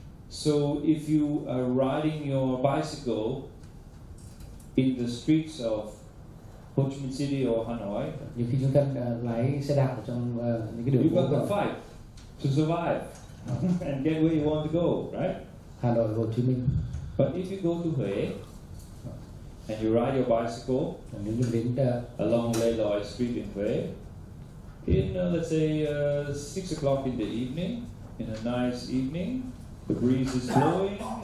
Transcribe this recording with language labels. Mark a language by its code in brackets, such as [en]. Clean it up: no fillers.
[en] So if you are riding your bicycle in the streets of Ho Chi Minh City or Hanoi, [vi] nhiều khi chúng ta lái xe đạp ở trong những cái đường phố, [en] you've got to fight to survive and get where you want to go, right? [vi] Hà Nội, Hồ Chí Minh. [en] But if you go to Huế and you ride your bicycle [vi] nếu như đến [en] along Lê Lợi Street in Huế, in let's say 6 o'clock in the evening, in a nice evening, the breeze is blowing,